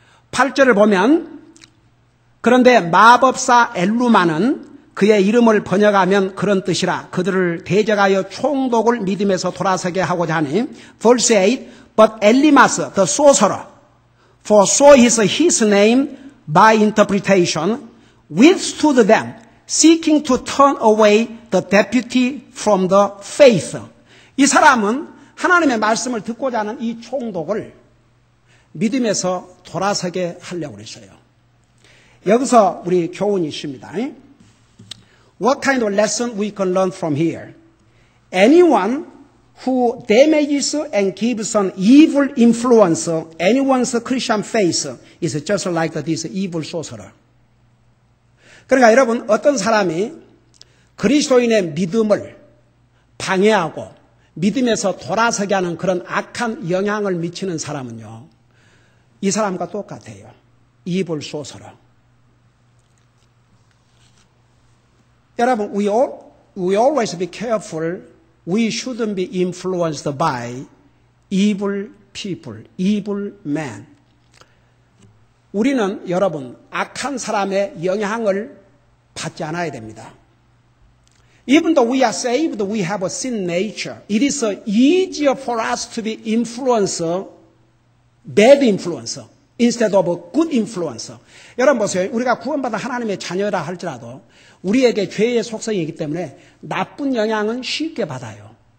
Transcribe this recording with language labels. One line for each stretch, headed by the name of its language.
Korean: 8절을 보면, 그런데 마법사 엘루마는 그의 이름을 번역하면 그런 뜻이라 그들을 대적하여 총독을 믿음에서 돌아서게 하고자 하니.
English: Verse 8, but Elimas, the sorcerer, for so is his name by interpretation, withstood them, seeking to turn away the deputy from the faith.
Korean: 이 사람은 하나님의 말씀을 듣고자 하는 이 총독을 믿음에서 돌아서게 하려고 그랬어요. 여기서 우리 교훈이 있습니다.
English: What kind of lesson we can learn from here? Anyone who damages and gives an evil influence anyone's Christian faith is just like this evil sorcerer.
Korean: 그러니까 여러분, 어떤 사람이 그리스도인의 믿음을 방해하고 믿음에서 돌아서게 하는 그런 악한 영향을 미치는 사람은요, 이 사람과 똑같아요.
English: evil sorcerer. 여러분, we always be careful. We shouldn't be influenced by evil people, evil men.
Korean: 우리는 여러분, 악한 사람의 영향을 받지 않아야 됩니다.
English: Even though we are saved, we have a sin nature. It is easier for us to be influenced, bad influence, instead of a good influence.
Korean: 여러분 보세요. 우리가 구원받은 하나님의 자녀라 할지라도 우리에게 죄의 속성이기 때문에 나쁜 영향은 쉽게 받아요.